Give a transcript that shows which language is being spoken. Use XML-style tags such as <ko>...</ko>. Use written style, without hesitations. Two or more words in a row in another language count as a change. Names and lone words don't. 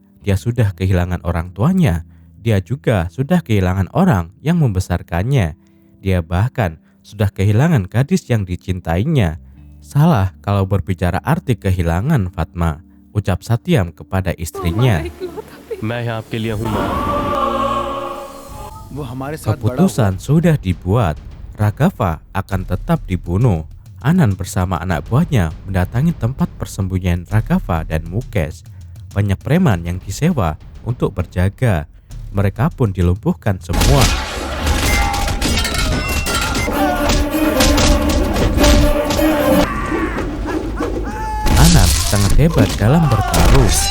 <id>Dia sudah kehilangan orang tuanya. Dia juga sudah kehilangan orang yang membesarkannya. Dia bahkan sudah kehilangan gadis yang dicintainya. Salah kalau berbicara arti kehilangan, Fatma, ucap Satyam kepada istrinya.</id> <hi>मैं यहाँ आपके लिए हूँ माँ। वो हमारे साथ बड़ा</hi> <id>Keputusan sudah dibuat. Raghava akan tetap dibunuh. Anand bersama anak buahnya mendatangi tempat persembunyian Raghava dan Mukesh. Banyak preman yang disewa untuk berjaga. Mereka pun dilumpuhkan semua. Anand sangat hebat dalam bertarung.</id>